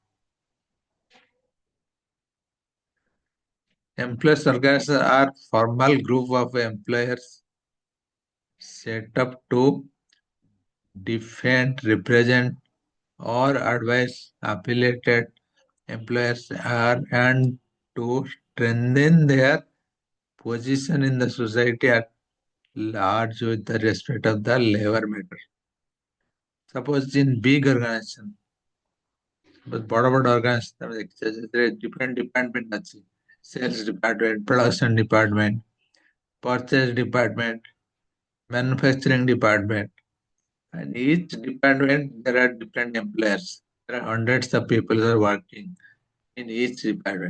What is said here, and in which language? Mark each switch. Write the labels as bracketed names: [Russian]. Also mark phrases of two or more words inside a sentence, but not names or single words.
[English] Employers organizations are formal group of employers set up to defend, represent, or advise affiliated employers are and to strengthen their position in the society at large with the respect of the labor matter. Suppose in big organization, but ବଡ଼ organization [Odia] ତମେ ଦେଖିଛ ସେଥିରେ [English] different department ଅଛି. Sales department, production department, purchase department, manufacturing department. And each department there are different employers. There are hundreds of people who are working in each department.